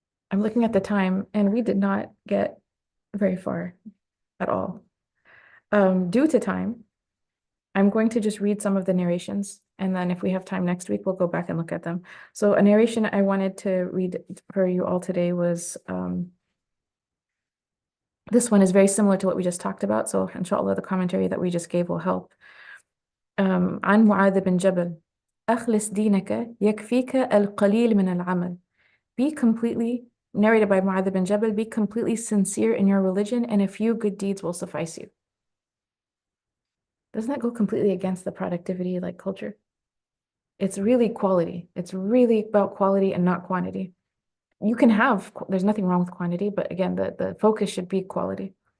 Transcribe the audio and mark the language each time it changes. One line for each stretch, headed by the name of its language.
English: I'm looking at the time, and we did not get very far at all. Due to time, I'm going to just read some of the narrations And then if we have time next week, we'll go back and look at them. So a narration I wanted to read for you all today was, this one is very similar to what we just talked about. So inshallah, the commentary that we just gave will help.
Arabic: عن معاذ بن جبل أخلص دينك يكفيك القليل من العمل.
English: Be completely, narrated by Mu'adh bin Jabal, be completely sincere in your religion and a few good deeds will suffice you. Doesn't that go completely against the productivity like culture? It's really quality. It's really about quality and not quantity. You can have, there's nothing wrong with quantity, but again, the focus should be quality.